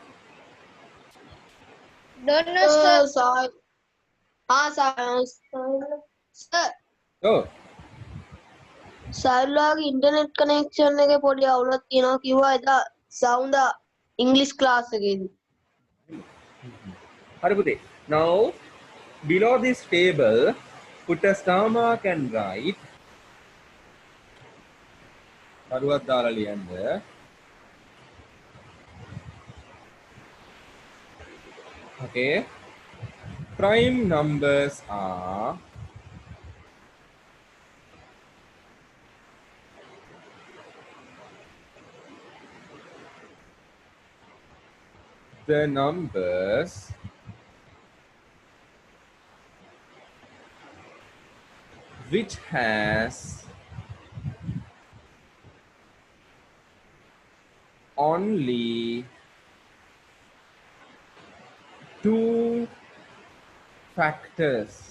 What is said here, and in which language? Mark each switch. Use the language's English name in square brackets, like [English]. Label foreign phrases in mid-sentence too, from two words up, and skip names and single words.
[English] Don't know, sir. [Sinhala] සර් සර් Oh, සර්ලාගේ [English] internet connection [Sinhala] එකේ පොඩි අවුලක් තියෙනවා කිව්වා එදා සවුන්ඩ් ඉංග්‍රීසි ක්ලාස් එකේදී Haripute. [English] Now, below this table, put a star mark and write. [Sinhala] කරුවක් දාලා ලියන්න. [English] Okay. Prime numbers are the numbers which has only two factors.